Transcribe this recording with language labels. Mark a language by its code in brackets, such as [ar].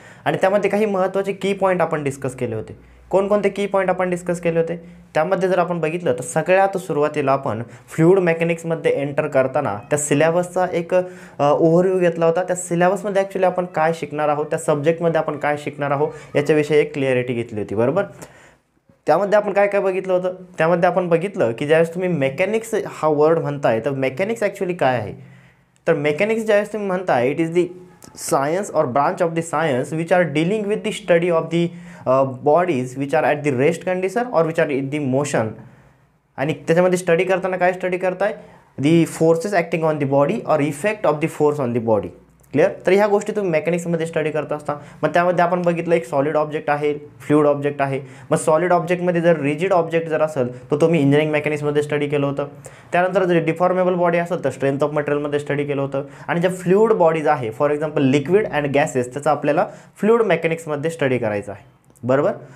[mr] आणि त्यामध्ये काही महत्त्वाचे की पॉईंट आपण डिस्कस केले होते. कोणकोणते की पॉईंट आपण डिस्कस केले होते त्यामध्ये जर आपण बघितलं तर सगळ्यात सुरुवातीला आपण फ्लुइड मेकॅनिक्समध्ये एंटर करताना त्या सिलेबसचा एक ओव्हरव्ह्यू घेतला होता. त्या सिलेबसमध्ये ॲक्च्युली आपण काय शिकणार आहोत, त्या सब्जेक्टमध्ये आपण काय शिकणार आहोत याच्याविषयी एक क्लिअरिटी घेतली होती बरोबर. त्यामध्ये आपण काय काय बघितलं होतं, त्यामध्ये आपण बघितलं की ज्यावेळेस तुम्ही मेकॅनिक्स हा वर्ड म्हणताय तर मेकॅनिक्स ॲक्च्युली काय आहे. तर मेकॅनिक्स ज्यावेळेस तुम्ही म्हणताय [en] It is the science or branch of the science which are dealing with the study of the bodies which are at the rest condition or which are in the motion. [mr] आणि त्याच्यामध्ये study करताना काय study करताय, [en] the forces acting on the body or effect of the force on the body. [mr] Clear. तर ह्या गोष्टी तुम्ही मेकॅनिक्समध्ये स्टडी करत असता. मग त्यामध्ये आपण बघितलं एक सॉलिड ऑब्जेक्ट आहे, फ्लुइड ऑब्जेक्ट आहे. मग सॉलिड ऑब्जेक्टमध्ये जर रिजिड ऑब्जेक्ट जर असेल तर तुम्ही इंजिनिअरिंग मेकॅनिक्समध्ये स्टडी केलं होतं. त्यानंतर जर डिफॉर्मेबल बॉडी असेल तर स्ट्रेंथ ऑफ मटेरियलमध्ये स्टडी केलं होतं. आणि ज्या फ्लुइड बॉडीज आहे for example liquid and gases त्याचा आपल्याला फ्लुइड मेकॅनिक्समध्ये स्टडी करायचं आहे बरोबर.